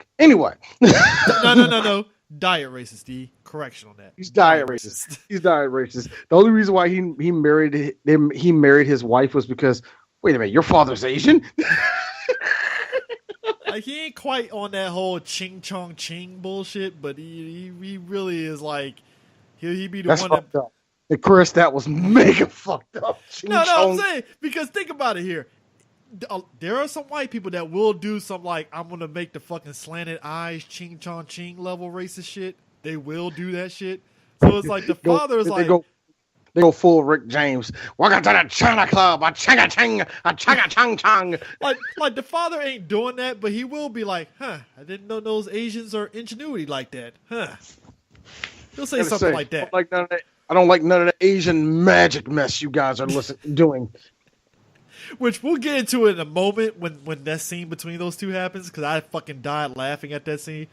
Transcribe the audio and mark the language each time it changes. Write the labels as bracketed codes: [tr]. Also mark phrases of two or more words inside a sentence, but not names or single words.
[en] Anyway, no. Diet racist, D. Correction on that. He's diet racist. He's diet racist. The only reason why he married his wife was because, wait a minute, your father's Asian? Like, he ain't quite on that whole ching chong ching bullshit, but he really is like, he be the That's one fucked up. And Chris, that was mega fucked up. No, I'm saying, because think about it here. There are some white people that will do some, like, I'm going to make the fucking slanted eyes ching chong ching level racist shit. They will do that shit. So it's like the father is like... They go full Rick James. Welcome to the China Club. A changa ching. A changa chang chang. Like the father ain't doing that, but he will be like, I didn't know those Asians are ingenuity like that. He'll say something like that. I don't like none of the Asian magic mess you guys are doing. Which we'll get into in a moment when that scene between those two happens, because I fucking died laughing at that scene.